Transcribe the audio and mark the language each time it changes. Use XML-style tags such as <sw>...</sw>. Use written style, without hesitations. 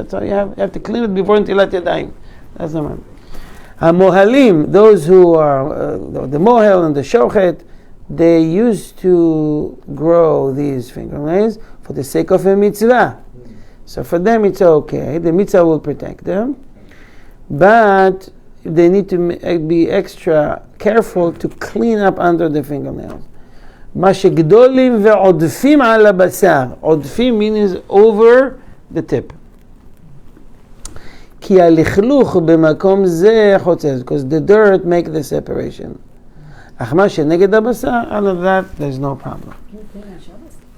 <en>So you have to clean it before netilat yadayim. That's the one. Mohalim, those who are the mohel and the shochet, they used to grow these fingernails for the sake of a mitzvah. So for them it's okay. The mitzvah will protect them, but they need to be extra careful to clean up under the fingernails.</en> <he>מה שגדולים ועודפים על הבשר.</he> <en>עודפים means over the tip.</en> <he>כי הלכלוך במקום זה חוצץ,</he> <en>because the dirt make the separation.</en> <he>אך מה שנגד הבשר,</he> <en>all of that, there's no problem. Can you clean on Shabbos?</en>